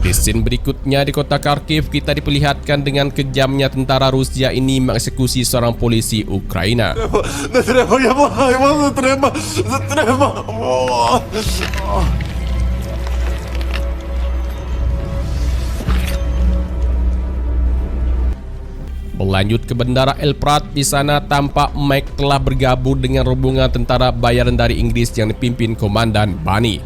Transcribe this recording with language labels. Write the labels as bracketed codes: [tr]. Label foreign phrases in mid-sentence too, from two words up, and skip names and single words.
[id] Scene berikutnya di kota Kharkiv kita diperlihatkan dengan kejamnya tentara Rusia ini mengeksekusi seorang polisi Ukraina. [uk] Не треба, я благаю вас, не треба, не треба. [id] Berlanjut ke Bandara El Prat, di sana tampak Mike telah bergabung dengan rombongan tentara bayaran dari Inggris yang dipimpin Komandan Bunny.